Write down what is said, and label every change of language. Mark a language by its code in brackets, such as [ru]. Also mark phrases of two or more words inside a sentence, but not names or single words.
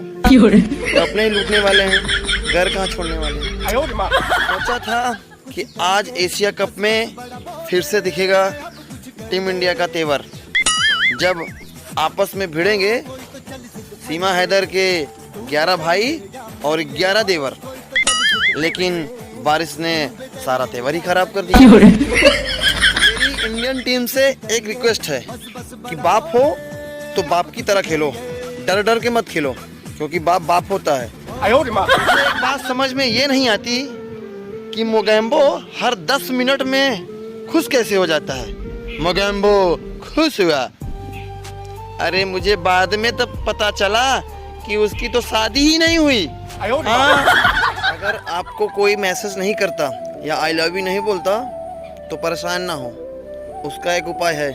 [hi] तो अपने ही लूटने वाले हैं, घर कहाँ छोड़ने वाले हैं। [zh] 哎呦我的妈！ [hi] सोचा था कि आज एशिया कप में फिर से दिखेगा टीम इंडिया का तेवर, जब आपस में भिड़ेंगे सीमा हैदर के 11 भाई और 11 देवर। लेकिन बारिश ने सारा तेवर ही खराब कर दिया। मेरी इंडियन टीम से एक रिक्वेस्ट है कि बाप हो तो बाप की तरह खेलो, डर डर के मत खेलो, क्योंकि बाप बाप होता है। [zh] 哎呦我的妈！ [hi] मुझे एक बात समझ में ये नहीं आती कि मोगैम्बो हर 10 मिनट में खुश कैसे हो जाता है। मोगैम्बो खुश हुआ। अरे मुझे बाद में तब पता चला कि उसकी तो शादी ही नहीं हुई। हाँ, अगर आपको कोई मैसेज नहीं करता या [en] I love you [hi] नहीं बोलता तो परेशान ना हो, उसका एक उपाय है।